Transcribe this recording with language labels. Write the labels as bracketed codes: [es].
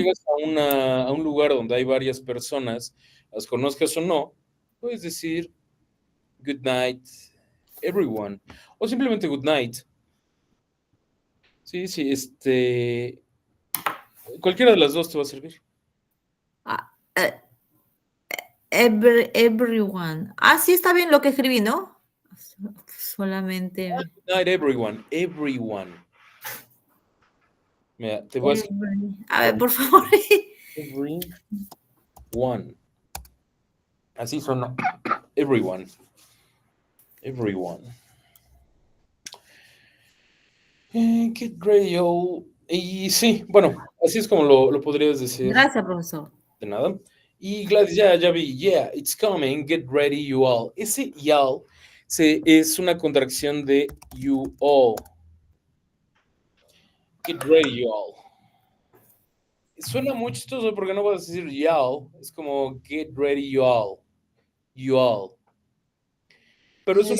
[es] llegas a un lugar donde hay varias personas, las conozcas o no, puedes decir [en] good night, everyone, [es] o simplemente [en] good night. [es] Sí, sí, cualquiera de las dos te va a servir. [en] Ah, everyone. [es] Ah, sí, está bien lo que escribí, ¿no? Solamente. [en] Good night, everyone, everyone. [es] Mira, te voy a decir A ver, por favor. [en] everyone. [es] Así suena, [en] everyone, everyone. Get ready, all. [es] Y sí, bueno, así es como lo podrías decir, Gracias, profesor. de nada. [en] Y Gladys, [es] ya vi, [en] yeah, it's coming, get ready, you all. [es] Ese y'all es una contracción de you all. [en] Get ready, you all. [es] Suena muy chistoso porque no vas a decir y'all, es como [en] get ready, you all. You all. [es] Pero es una.